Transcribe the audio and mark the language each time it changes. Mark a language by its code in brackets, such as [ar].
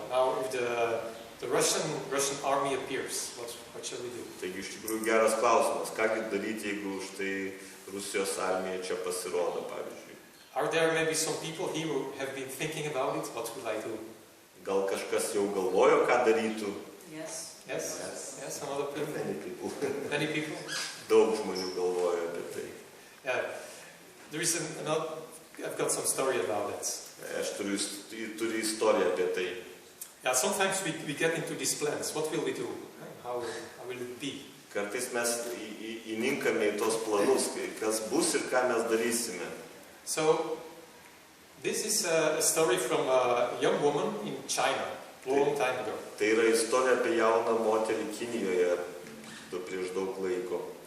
[en] Now, if the Russian army appears, what shall we do? [lt] Taigi, iš tikrųjų geras klausimas. Kągi daryti, jeigu štai Rusijos armija čia pasirodo, pavyzdžiui? [en] Are there maybe some people here who have been thinking about it? What will I do? [lt] Gal kažkas jau galvojo, ką darytų? [en] Yes, some other people. Many people. Many people? [lt] Daug žmonių galvojo apie tai. [en] Yeah. There is I've got some story about it. [lt] Aš turiu istoriją apie tai. [en] Yeah, sometimes we get into these plans. What will we do? How will it be? [lt] Kartais mes įninkame į tos planus, kas bus ir ką mes darysime. [en] So, this is a story from a young woman in China, a long time ago. [lt] Tai yra istorija apie jauną moterį Kinijoje prieš daug laiko.